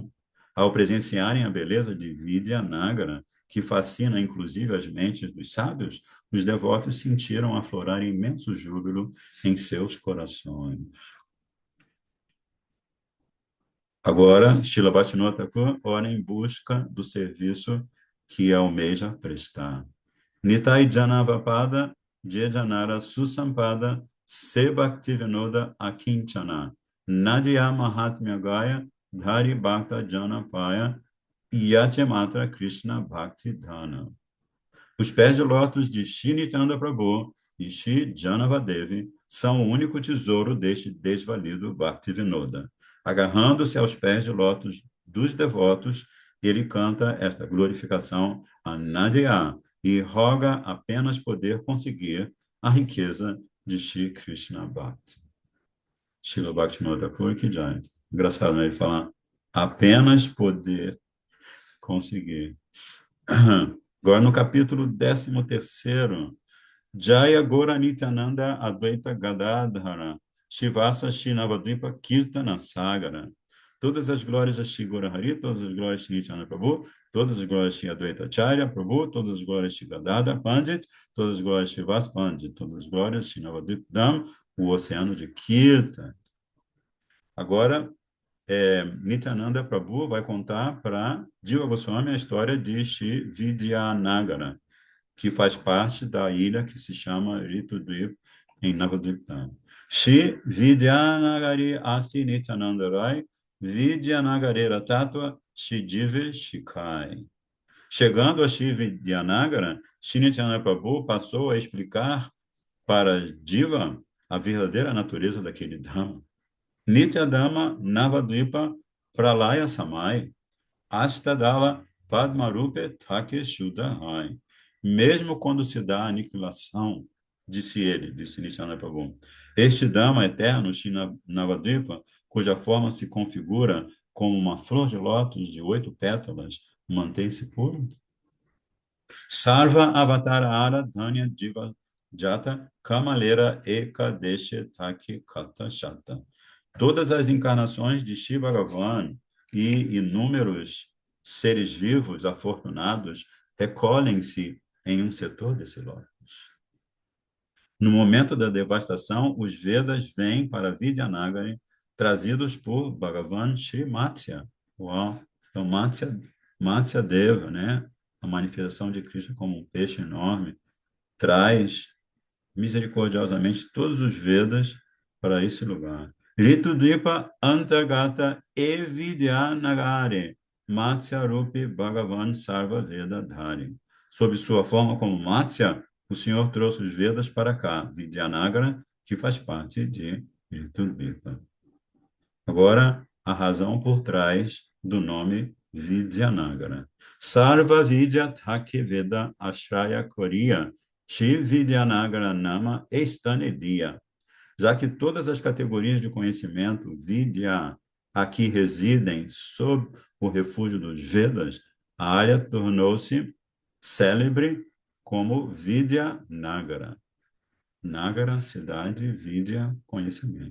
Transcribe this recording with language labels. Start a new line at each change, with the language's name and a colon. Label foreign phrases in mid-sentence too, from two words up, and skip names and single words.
Portuguese: Ao presenciarem a beleza de Vidyanagara, que fascina inclusive as mentes dos sábios, os devotos sentiram aflorar imenso júbilo em seus corações. Agora, Srila Bhaktivinoda Thakur ora em busca do serviço que almeja prestar.
Bangla: নিতাই জাহ্নবাপদ যেজনার সুসম্পদ সে ভক্তিবিনোদ অকিঞ্চন নদীয়া মাহাত্ম্য গায় ধরি ভক্ত জনপায় যাচেমাত্র কৃষ্ণ ভক্তি ধন.
Portuguese: Os pés de lótus de Shri Nityananda Prabhu e Shri Janavadevi são o único tesouro deste desvalido Bhaktivinoda. Agarrando-se aos pés de lótus dos devotos, ele canta esta glorificação a Nadia e roga apenas poder conseguir a riqueza de Shri Krishna Bhakti. Srila Bhaktivinoda Thakur
Bangla: কি জয়.
Portuguese: Engraçado, né? Ele falar apenas poder conseguir. Agora, no capítulo 13º,
Bangla: জয় গোরা নিত্যানন্দ অদ্বৈত গদাধর, শিবাস শিনবদ্বীপ কীর্তন সাগর.
Portuguese: Todas as glórias a Shri Gora Hari, todas as glórias a Shri Nityananda Prabhu, Todas as glórias Shri Advaita Acharya Prabhu, todas as glórias Shri Gadadhar Pandit, todas as glórias Shri Vas Pandit, todas as glórias Shri Navadvip Dham, o oceano de Kirtan. Agora, Nityananda Prabhu vai contar para Jiva Goswami a história de Shri Vidyanagara, que faz parte da ilha que se chama Ritudvip, em Navadvip Dham.
Bangla: শ্রী বিদ্যানগরী আসি নিত্যানন্দ রায়, বিদ্যানগরে তত্ত্ব শিদিভে শিখায়.
Portuguese: Chegando a Shri Vidyanagara, Shri Nityananda Prabhu passou a explicar para Jiva a verdadeira natureza daquele Dhama.
Bangla: নিত্যধাম নবদ্বীপ প্রলয় সময় অষ্টদল পদ্মরূপে থাকে শুদ্ধায়.
Portuguese: Mesmo quando se dá a aniquilação, disse ele, disse Nityananda Prabhu, este Dhamma eterno, Shri Navadvipa, cuja forma se configura como uma flor de lótus de 8 pétalas, mantém-se puro.
Bangla: সর্ব অবতার আর ধন্য দিব জাত কমলের এক দেশে টাকি কত শত.
Portuguese: Todas as encarnações de Shiva Bhagavan e inúmeros seres vivos afortunados recolhem-se em um setor desse lótus. No momento da devastação, os Vedas vêm para Vidyanagari, trazidos por Bhagavan Shri Matsya. Uau! Então, Matsya Deva, né? A manifestação de Krishna como um peixe enorme, traz misericordiosamente todos os Vedas para esse lugar.
Bangla: ঋতুদ্বীপ অন্তর্গত এবিদ্যানগরে মৎস্য রূপী ভগবান সর্ব বেদ ধারী.
Portuguese: Sob sua forma como Matsya, o Senhor trouxe os Vedas para cá, Vidyanagara, que faz parte de Ritudvipa. Agora, a razão por trás do nome Vidyanagara.
Bangla: সর্ব বিদ্যা থাকে বেদ আশ্রয় করিয়া শ্রী বিদ্যানগর নাম এস্থানেদিয়া.
Portuguese: Já que todas as categorias de conhecimento, Vidya, aqui residem sob o refúgio dos Vedas, a área tornou-se célebre como Vidyanagara. Nagara, cidade, Vidya, conhecimento.